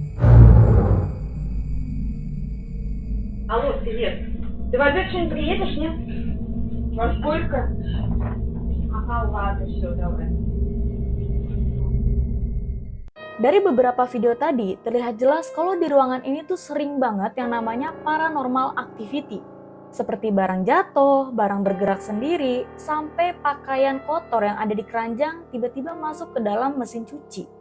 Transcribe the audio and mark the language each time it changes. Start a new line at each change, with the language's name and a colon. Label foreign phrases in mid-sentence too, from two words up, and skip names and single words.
Russian: Алло, привет. Ты в обед что-нибудь приедешь, нет? Во сколько? Ага, ладно, все, давай.
Indonesian: Dari beberapa video tadi, terlihat jelas kalau di ruangan ini tuh sering banget yang namanya
English: paranormal activity.
Indonesian: Seperti barang jatuh, barang bergerak sendiri, sampai pakaian kotor yang ada di keranjang tiba-tiba masuk ke dalam mesin cuci.